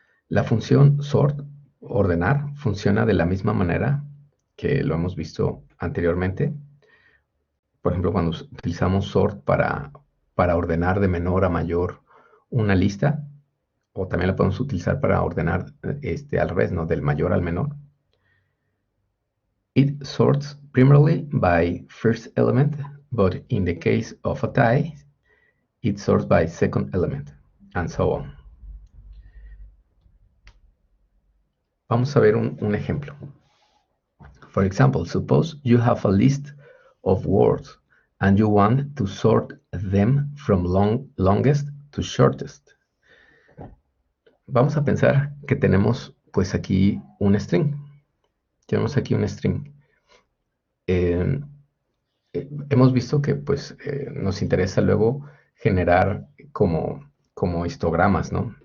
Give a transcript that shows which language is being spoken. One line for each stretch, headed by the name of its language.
Spanish: La función sort, ordenar, funciona de la misma manera que lo hemos visto anteriormente. Por ejemplo, cuando utilizamos sort para ordenar de menor a mayor una lista, o también la podemos utilizar para ordenar al revés, ¿no? Del mayor al menor.
English: It sorts primarily by first element, but in the case of a tie, it sorts by second element, and so on.
Spanish: Vamos a ver un ejemplo.
English: For example, suppose you have a list of words and you want to sort them from longest to shortest.
Spanish: Vamos a pensar que tenemos pues aquí un string. Tenemos aquí un string. Eh, hemos visto que pues nos interesa luego generar como histogramas, ¿no?